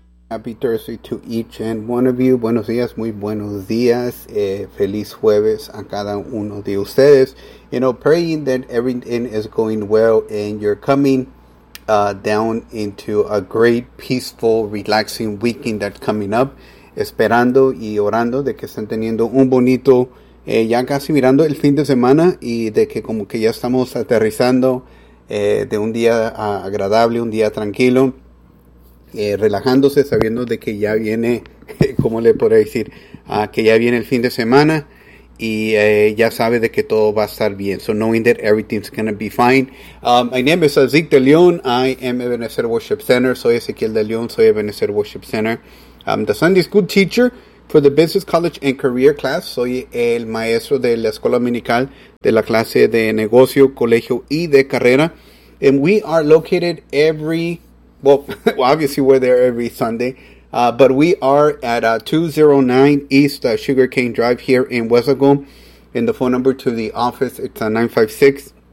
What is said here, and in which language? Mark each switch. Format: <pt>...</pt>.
<en>Happy Thursday to each and one of you.</en> <es>Buenos días, muy buenos días. Feliz jueves a cada uno de ustedes.</es> <en>You know, praying that everything is going well and you're coming down into a great, peaceful, relaxing weekend that's coming up.</en> <es>Esperando y orando de que estén teniendo un bonito, ya casi mirando el fin de semana y de que como que ya estamos aterrizando de un día agradable, un día tranquilo. Relajándose, sabiendo de que ya viene, ¿cómo le podría decir? Que ya viene el fin de semana y ya sabe de que todo va a estar bien.</es> <en>So knowing that everything's going to be fine. My name is Azik de León. I am Ebenezer Worship Center.</en> <es>Soy Ezequiel de León. Soy Ebenezer Worship Center.</es> <en>I'm the Sunday School Teacher for the Business College and Career Class.</en> <es>Soy el maestro de la Escuela Dominical de la clase de Negocio, Colegio y de Carrera.</es> <en>And we are located obviously we're there every Sunday, but we are at 209 East Sugarcane Drive here in Westlaco. And the phone number to the office, it's 956-968-8142.</en>